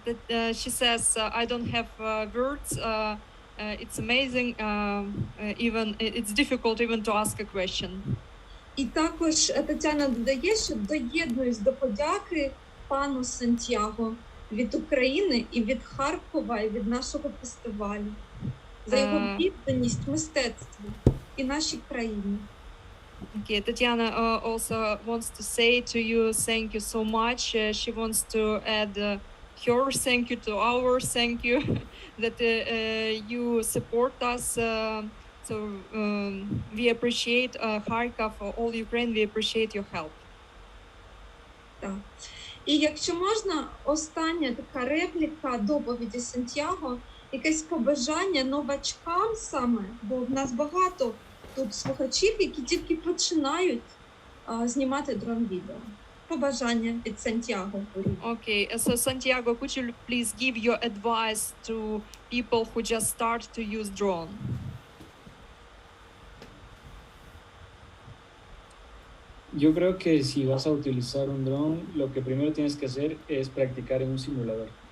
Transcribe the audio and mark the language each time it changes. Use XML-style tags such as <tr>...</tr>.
<en>She says, I don't have words. It's amazing. Even it's difficult even to ask a question.</en> <uk>І також Тетяна додає, що доєднуюсь до подяки пану Сантьяго від України і від Харкова, і від нашого фестивалю за його відданість мистецтву і нашій країні.</uk> <en>Okay, Tatiana also wants to say to you, thank you so much. She wants to add her thank you to our thank you that you support us. So we appreciate Kharkov, all Ukraine. We appreciate your help.</en> <uk>Так. І якщо можна, остання така репліка доповіді Сантьяго, якесь побажання новачкам саме, бо в нас багато тут слухачів, які тільки починають знімати дрон-відео. Побажання від Сантьяго.</uk> <en>Okay, so Santiago, could you please give your advice to people who just start to use drone?</en> <es>Yo creo que si vas a utilizar un dron, lo que primero tienes que hacer es practicar en un simulador.</es>